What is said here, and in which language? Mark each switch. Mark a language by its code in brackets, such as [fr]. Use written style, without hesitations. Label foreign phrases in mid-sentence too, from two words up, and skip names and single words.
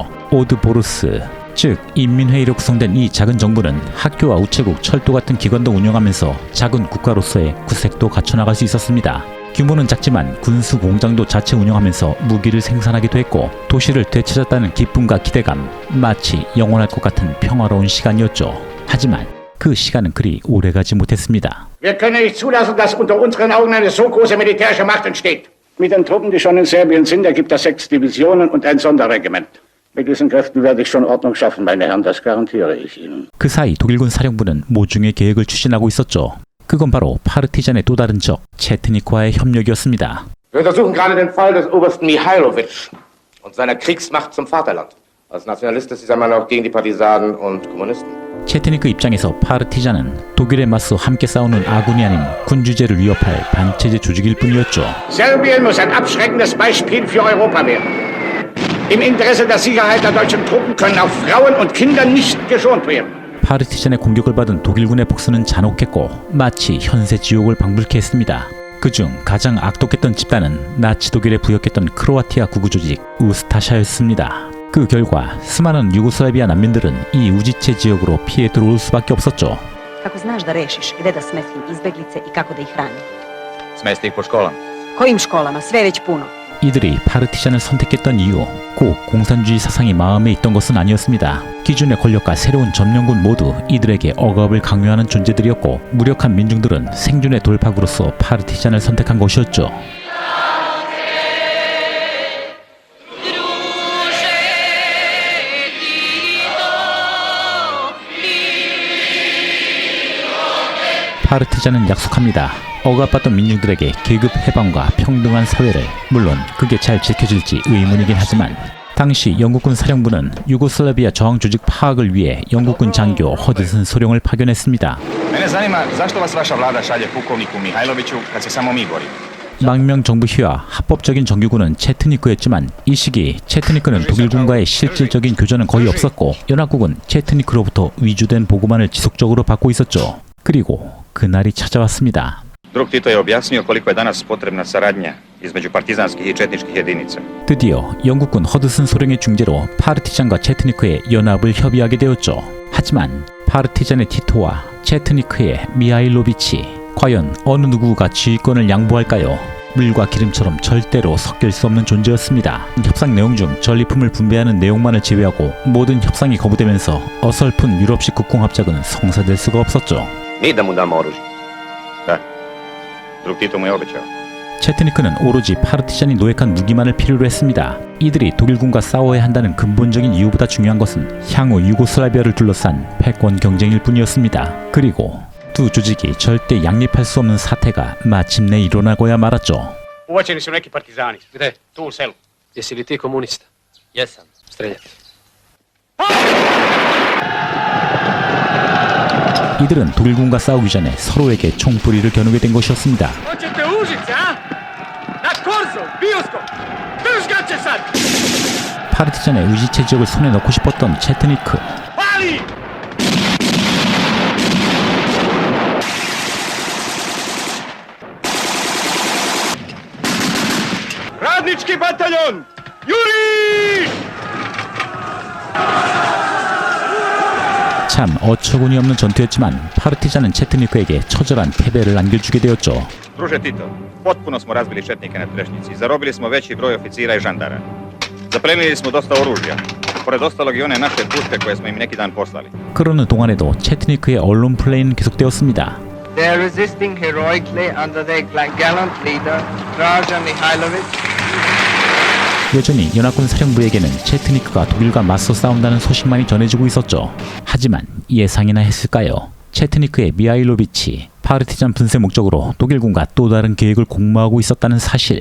[ko] 오드보르스, 즉 인민회의로 구성된 이 작은 정부는 학교와 우체국, 철도 같은 기관도 운영하면서 작은 국가로서의 구색도 갖춰나갈 수 있었습니다. 규모는 작지만 군수 공장도 자체 운영하면서 무기를 생산하기도 했고 도시를 되찾았다는 기쁨과 기대감, 마치 영원할 것 같은 평화로운 시간이었죠. 하지만 그 시간은 그리 오래가지 못했습니다. [de] Wir können nicht zulassen, dass unter unseren Augen eine so große militärische Macht entsteht. Mit den Truppen, die schon in Serbien sind, ergibt das 6 Divisionen und ein Sonderregiment. Mit diesen Kräften werde ich schon Ordnung schaffen, meine Herren, das garantiere ich Ihnen. [ko] 그 사이 독일군 사령부는 모종의 계획을 추진하고 있었죠. 그건 바로 파르티잔의 또 다른 적, 체트니크와의 협력이었습니다. [de] Wir untersuchen gerade den Fall des Obersten Mihailovic und seiner Kriegsmacht zum Vaterland. Als Nationalist ist dieser Mann auch gegen die Partisanen und Kommunisten. [ko] 체트니크 입장에서 파르티잔은 독일에 맞서 함께 싸우는 아군이 아닌 군주제를 위협할 반체제 조직일 뿐이었죠. [de] Serbien muss ein abschreckendes Beispiel für Europa werden. Im Interesse der Sicherheit der deutschen Truppen können auch Frauen und Kinder nicht geschont werden. [ko] 파르티잔의 공격을 받은 독일군의 복수는 잔혹했고 마치 현세 지옥을 방불케 했습니다. 그중 가장 악독했던 집단은 나치 독일에 부역했던 크로아티아 구구 조직 우스타샤였습니다. 그 결과 수많은 유고슬라비아 난민들은 이 우지체 지역으로 피해 들어올 수밖에 없었죠. [sr] Kako znaš da rešiš gde da smestim izbeglice i kako da ih hranim? Smesti ih po školama. Kojim školama? Sve već puno. [ko] 이들이 파르티잔을 선택했던 이유, 꼭 공산주의 사상이 마음에 있던 것은 아니었습니다. 기존의 권력과 새로운 점령군 모두 이들에게 억압을 강요하는 존재들이었고 무력한 민중들은 생존의 돌파구로서 파르티잔을 선택한 것이었죠. 파르티잔은 약속합니다. 억압받던 민중들에게 계급 해방과 평등한 사회를. 물론 그게 잘 지켜질지 의문이긴 하지만 당시 영국군 사령부는 유고슬라비아 저항 조직 파악을 위해 영국군 장교 허드슨 소령을 파견했습니다. [sr] Mene zanima zašto vas vaša vlada šalje pukovniku Mihajloviću kad se samo mi borimo. [ko] 망명 정부 휘하 합법적인 정규군은 체트니크였지만 이 시기 체트니크는 독일군과의 실질적인 교전은 거의 없었고 연합국은 체트니크로부터 위조된 보고만을 지속적으로 받고 있었죠. 그리고 그날이 찾아왔습니다. [sr] Drug Tito je objasnio koliko je danas potrebna saradnja između partizanskih i četničkih jedinica. [ko] 드디어 영국군 허드슨 소령의 중재로 파르티잔과 체트니크의 연합을 협의하게 되었죠. 하지만 파르티잔의 티토와 체트니크의 미하일로비치, 과연 어느 누구가 지휘권을 양보할까요? 물과 기름처럼 절대로 섞일 수 없는 존재였습니다. 협상 내용 중 전리품을 분배하는 내용만을 제외하고 모든 협상이 거부되면서 어설픈 유럽식 국공합작은 성사될 수가 없었죠. [sr] Mi da mu damo oružje. Da. Drug Tito mu je obećao. [ko] 체트니크는 오로지 파르티잔이 노획한 무기만을 필요로 했습니다. 이들이 독일군과 싸워야 한다는 근본적인 이유보다 중요한 것은 향후 유고슬라비아를 둘러싼 패권 경쟁일 뿐이었습니다. 그리고 두 조직이 절대 양립할 수 없는 사태가 마침내 일어나고야 말았죠. [sr] Uvaćeni su neki partizani. Gde? Tu u selu. Jesi li ti komunista? Jesam. Streljati. [ko] 이들은 독일군과 싸우기 전에 서로에게 총뿌리를 겨누게 된 것이었습니다. [sr] Hoćete Užice, a? Na Korzo, Bioskop. Drž ga će sad! [ko] 파르티잔의 의지체 지역을 손에 넣고 싶었던 체트니크. [sr] Pali! Radnički bataljon! Juri! [ko] 참 어처구니 없는 전투였지만 파르티잔은 체트니크에게 처절한 패배를 안겨주게 되었죠. [sr] Druže Tito, potpuno smo razbili četnike na Trešnjici. Zarobili smo veći broj oficira i žandara. Zaplenili smo dosta oružja. Pored ostalog i one naše puške koje smo im neki dan poslali. [ko] 그러는 동안에도 체트니크의 언론 플레이는 계속되었습니다. [en] They are resisting heroically under their gallant leader, Draža Mihailovich. [ko] 여전히 연합군 사령부에게는 체트니크가 독일과 맞서 싸운다는 소식만이 전해지고 있었죠. 하지만 예상이나 했을까요? 체트니크의 미하일로비치, 파르티잔 분쇄 목적으로 독일군과 또 다른 계획을 공모하고 있었다는 사실.